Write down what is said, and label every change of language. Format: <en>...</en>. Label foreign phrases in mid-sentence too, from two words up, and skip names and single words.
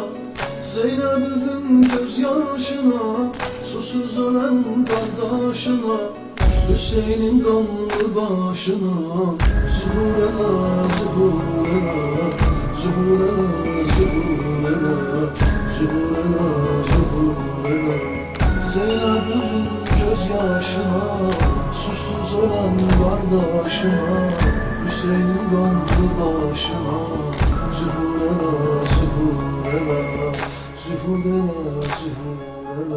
<tr>Zeynep'in gözyaşına, susuz ölen kardeşine. Hüseyin'in kanlı başına.</tr> <az>Zuhur elə, zuhur elə, zuhur elə, zuhur elə, zuhur elə, zuhur elə.</az> <tr>Zeynep'in gözyaşına, susuz ölen kardeşine. Hüseyin'in kanlı başına.</tr> <az>Zuhur elə, zuhur elə, zuhur elə, zuhur elə.</az>